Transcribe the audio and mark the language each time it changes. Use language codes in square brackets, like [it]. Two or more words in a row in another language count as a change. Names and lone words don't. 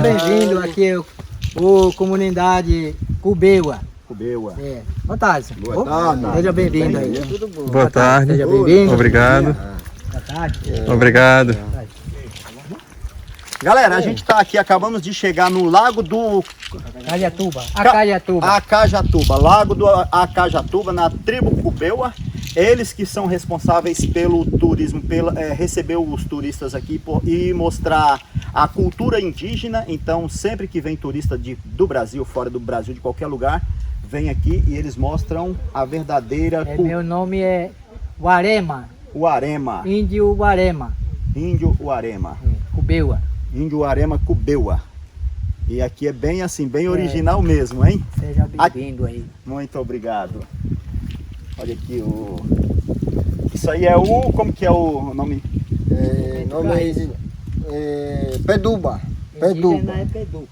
[pt] bem-vindo aqui ao comunidade Cubeua. Cubeua. É. Boa tarde. Boa tarde. Seja bem-vindo aí. Boa tarde. Seja bem-vindo. Obrigado. Boa tarde. Obrigado. Galera, a gente tá aqui, acabamos de chegar no Lago do Cajatuba. Acajatuba. Acajatuba, Lago do Acajatuba, na tribo Cubeua. Eles que são responsáveis pelo turismo, receber os turistas aqui e mostrar a cultura indígena. Então, sempre que vem turista do Brasil, fora do Brasil, de qualquer lugar, vem aqui e eles mostram a verdadeira Meu nome é Uarema. Uarema, Índio Uarema. Índio Uarema, Cubeua. Índio Uarema Cubeua. E aqui é bem assim, bem original mesmo, hein? Seja bem-vindo aí. Muito obrigado. Olha aqui o... Isso aí é o... Como que é o nome? Nome é Peduba. Indígena é Pedu.